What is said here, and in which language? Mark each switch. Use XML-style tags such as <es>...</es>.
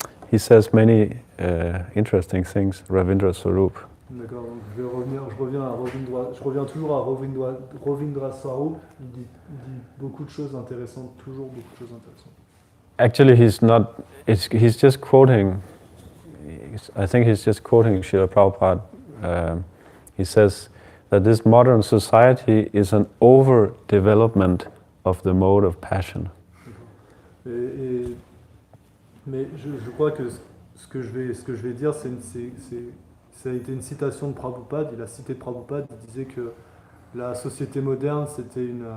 <en>He says many interesting things, Ravindra Sarup.</en> <fr>D'accord, donc je reviens toujours à Ravindra Sarup. Il dit beaucoup de choses intéressantes, toujours beaucoup de choses intéressantes.</fr> <en>Actually, he's just quoting, I think he's just quoting Srila Prabhupada. He says that this modern society is an overdevelopment of the mode of passion.</en> <fr>Mais je crois que ce que je vais dire, ça a été une citation de Prabhupada. Il a cité Prabhupada, il disait que la société moderne, c'était</fr>